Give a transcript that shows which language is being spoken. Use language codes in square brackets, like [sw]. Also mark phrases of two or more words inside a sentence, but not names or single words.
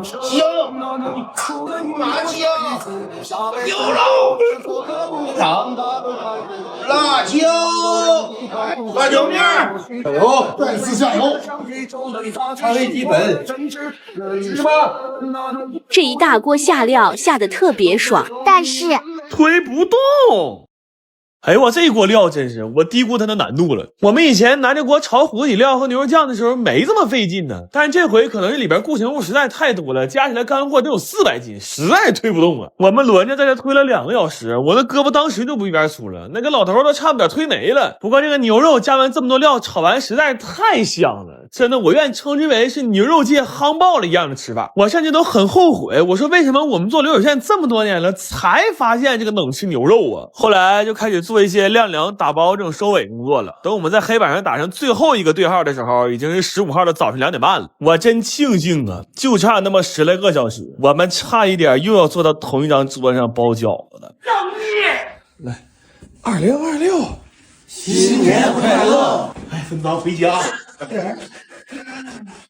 [zh] 香，麻椒，牛肉，辣椒，辣椒面，哎呦，再次下油，调味基本，吃吧。這一大鍋下料下得特別爽，但是推不動。哎呦我這一鍋料真是，我低估它的難度了。我們以前拿這鍋炒火腿料和牛肉醬的時候沒這麼費勁呢，但是這回可能是裡邊固形物實在太多了，加起來乾貨得有400斤，實在推不動啊。我們輪着在這推了2個小時，我的胳膊當時就不一邊粗了，那個老頭都差不點推沒了。不過這個牛肉加完這麼多料炒完實在太香了，真的我願意稱之為是牛肉界夯爆了一樣的吃法。我甚至都很後悔，我说為什麼我們做流水線這麼多年了才發現這個冷吃牛肉啊。後來就開始做一些晾凉打包這種收尾工作了。等我們在黑板上打上最後一個對號的時候，已經是15號的早上2點半了。我真慶幸啊，就差那麼10來個小时，我們差一點又要坐到同一張桌上包饺子了。来，2026，新年快樂！哎，分赃回家。